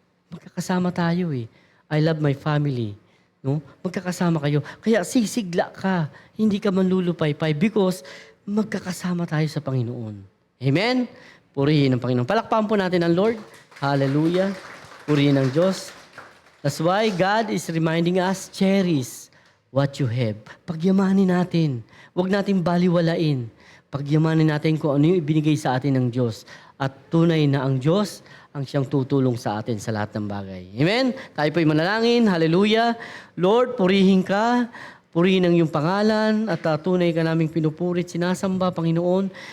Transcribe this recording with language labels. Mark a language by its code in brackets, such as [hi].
[tl] Magkakasama tayo eh. [en] I love my family. [tl] No? Magkakasama kayo. Kaya sisigla ka. Hindi ka manlulupay-pay because magkakasama tayo sa Panginoon. Amen? Purihin ang Panginoon. Palakpakan po natin ang Lord. Hallelujah. Purihin ang Diyos. [en] That's why God is reminding us, cherish what you have. [tl] Pagyamanin natin. Huwag natin baliwalain. Pagyamanin natin kung ano yung ibinigay sa atin ng Diyos. At tunay na ang Diyos ang siyang tutulong sa atin sa lahat ng bagay. Amen? Tayo po'y manalangin. Hallelujah. Lord, purihin ka. Purihin ang iyong pangalan at tunay ka naming pinupurit, sinasamba, Panginoon.